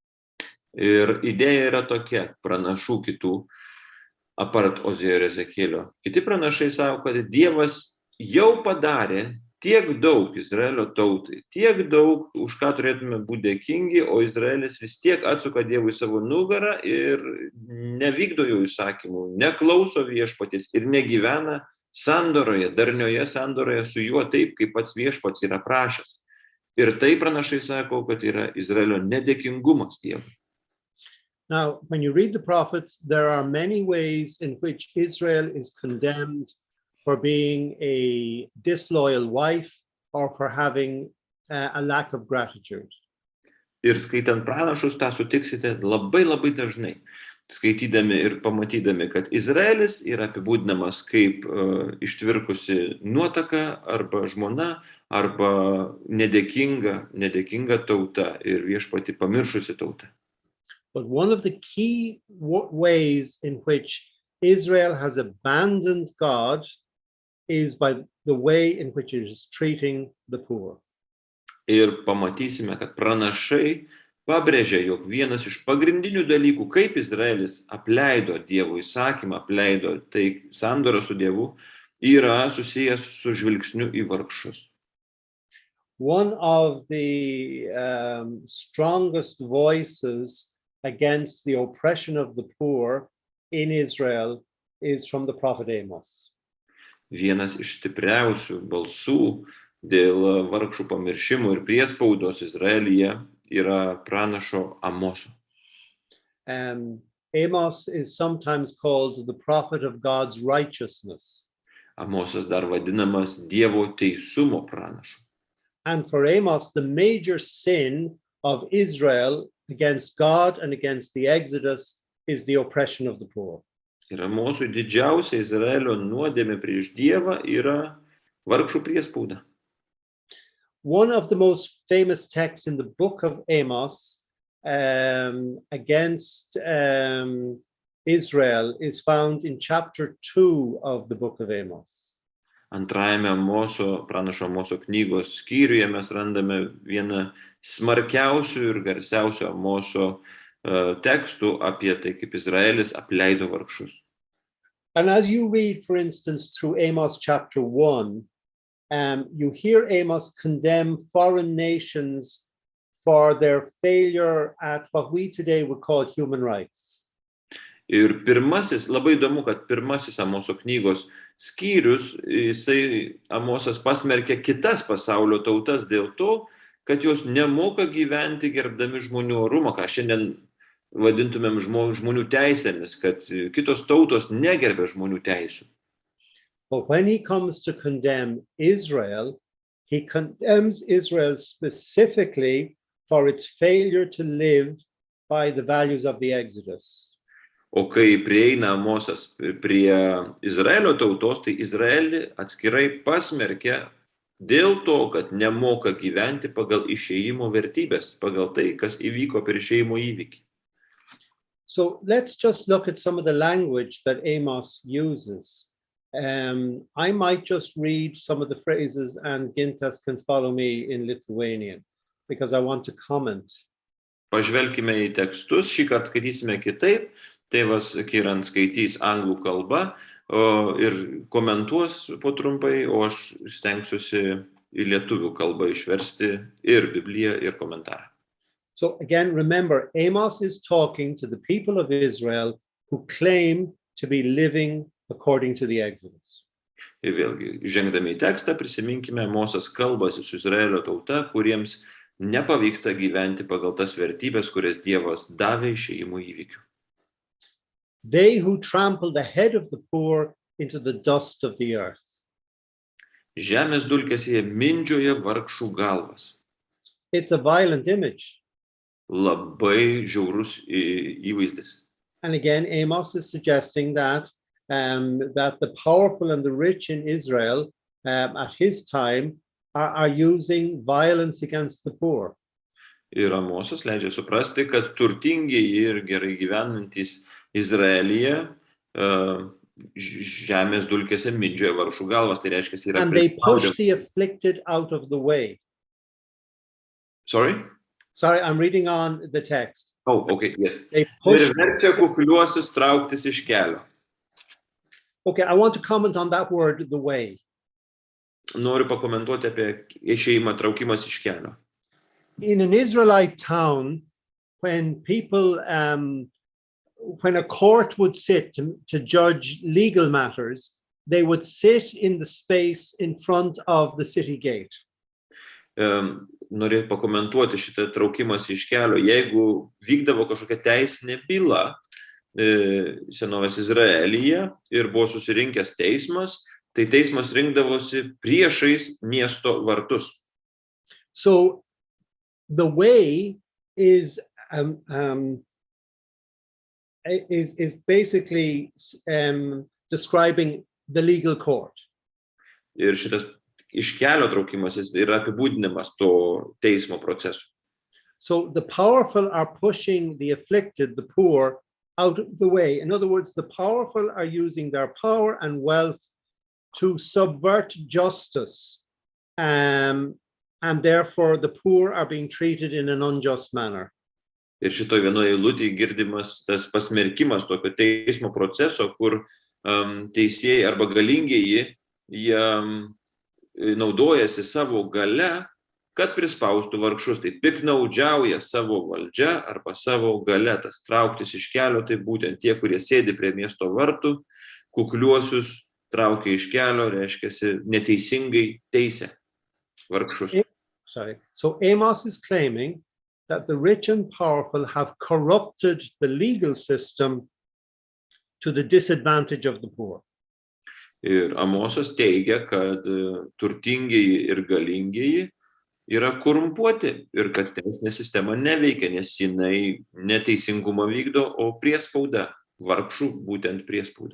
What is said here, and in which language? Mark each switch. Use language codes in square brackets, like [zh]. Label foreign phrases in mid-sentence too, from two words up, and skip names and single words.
[lt] Ir idėja yra tokia, pranašų kitų, apart Ozėjo ir Ezekielio. Kiti pranašai sako, kad Dievas jau padarė tiek daug Izraelio tautai, tiek daug, už ką turėtume būti dėkingi, o Izraelis vis tiek atsuka Dievui savo nugarą ir nevykdo jo įsakymų, neklauso viešpaties ir negyvena sandoroje, darnioje sandoroje su juo taip, kaip pats viešpats yra prašęs. Ir tai pranašai sako, kad yra Izraelio nedėkingumas Dievui. [en] Now, when you read the prophets, there are many ways in which Israel is condemned for being a disloyal wife or for having a lack of gratitude. [lt] Ir skaitant pranašus, tą sutiksite labai dažnai. Skaitydami ir pamatydami, kad Izraelis yra apibūdinamas kaip ištvirkusi nuotaka arba žmona, arba nedėkinga tauta ir viešpatį pamiršusi tauta. [en] But one of the key ways in which Israel has abandoned God is by the way in which it is treating the poor. [lt] Ir pamatysime, kad pranašai pabrėžia, jog vienas iš pagrindinių dalykų, kaip Izraelis apleido Dievo įsakymą, apleido tai sandorą su Dievu, yra susijęs su žvilgsniu į vargšus. [en] One of the strongest voices against the oppression of the poor in Israel is from the prophet Amos. [lt] Vienas iš stipriausių balsų dėl vargšų pamiršimų ir priespaudos Izraelyje yra pranašo Amoso. [en] Amos is sometimes called the prophet of God's righteousness. [lt] Amosas dar vadinamas Dievo teisumo pranašu. [en] And for Amos, the major sin of Israel against God and against the Exodus is the oppression of the poor. [lt] Ir Amosui didžiausia Izraelio nuodėmė prieš Dievą yra vargšų priespauda. [en] One of the most famous texts in the book of Amos against Israel is found in chapter 2 of the book of Amos. [lt] Antrajame pranašo Amoso knygos skyriuje mes randame vieną smarkiausių ir garsiausių Amoso tekstų apie tai, kaip Izraelis apleido vargšus. [en] And as you read, for instance, through Amos chapter 1, you hear Amos condemn foreign nations for their failure at what we today would call human rights. [lt] Ir pirmasis, labai įdomu, kad pirmasis Amoso knygos skyrius, jisai Amosas pasmerkia kitas pasaulio tautas dėl to, kad jos nemoka gyventi gerbdami žmonių orumą, ką šiandien vadintumėm žmonių teisėmis, kad kitos tautos negerbia žmonių teisių. [en] But when he comes to condemn Israel, he condemns Israel specifically for its failure to live by the values of the Exodus. [lt] O kai prieina Amosas prie Izraelio tautos, tai Izraelį atskirai pasmerkia dėl to, kad nemoka gyventi pagal išėjimo vertybės, pagal tai, kas įvyko per išėjimo įvykį. [en] So let's just look at some of the language that Amos uses. I might just read some of the phrases and Gintas can follow me in Lithuanian because I want to comment. [lt] Pažvelkime į tekstus, šį kartą skaitysime kitaip. Tėvas Ciarán skaitys anglų kalbą ir komentuos po trumpai, o aš stengsiuosi į lietuvių kalbą išversti ir Bibliją, ir komentarą. [en] So again, remember, Amos is talking to the people of Israel who claim to be living according to the Exodus. [lt] Ir vėlgi, žengdami į tekstą, prisiminkime, Amosas kalbasi su Izraelio tauta, kuriems nepavyksta gyventi pagal tas vertybės, kurias Dievas davė išėjimo įvykių. [en] They who trample the head of the poor into the dust of the earth. [lt] Žemės dulkėse jie mindžioja vargšų galvas. [en] It's a violent image. [lt] Labai žiaurus įvaizdis. [en] And again, Amos is suggesting that the powerful and the rich in Israel at his time are using violence against the poor. [lt] Ir Amosas leidžia suprasti, kad turtingieji ir gerai gyvenantys Izraelyje žemės dulkėse mindžioja vargšų galvas, tai reiškia, yra [en] and they push the afflicted out of the way. Sorry, I'm reading on the text. Oh, okay, yes. They push. [lt] Ir verčia kukliuosius trauktis iš kelio. [en] Okay, I want to comment on that word, the way. [lt] Noriu pakomentuoti apie išėjimą, traukimas iš kelio. [en] In an Israelite town, when people, when a court would sit to judge legal matters, they would sit in the space in front of the city gate. [lt] Norėjau pakomentuoti šitą traukimas iš kelio. Jeigu vykdavo kažkokia teisinė byla senovės Izraelyje ir buvo susirinkęs teismas, tai teismas rinkdavosi priešais miesto vartus. [en] So the way is basically describing the legal court. [lt] Ir šitas iš kelio traukimas yra apibūdinimas to teismo proceso. [en] So the powerful are pushing the afflicted, the poor, out of the way. In other words, the powerful are using their power and wealth to subvert justice, and therefore the poor are being treated in an unjust manner. [lt] Ir šitoje vienoje eilutėje girdimas tas pasmerkimas tokio teismo proceso, kur teisėjai arba galingieji jie naudojasi savo gale, kad prispaustų vargšus. Tai piktnaudžiauja savo valdžia arba savo gale. Tas trauktis iš kelio, tai būtent tie, kurie sėdi prie miesto vartų, kukliuosius traukia iš kelio, reiškia neteisingai teisė vargšus. [en] So Amos is claiming that the rich and powerful have corrupted the legal system to the disadvantage of the poor. [lt] Ir Amosas teigia, kad turtingieji ir galingieji yra korumpuoti ir kad teisinė sistema neveikia, nes jinai neteisingumą vykdo, o priespauda, vargšų būtent priespauda.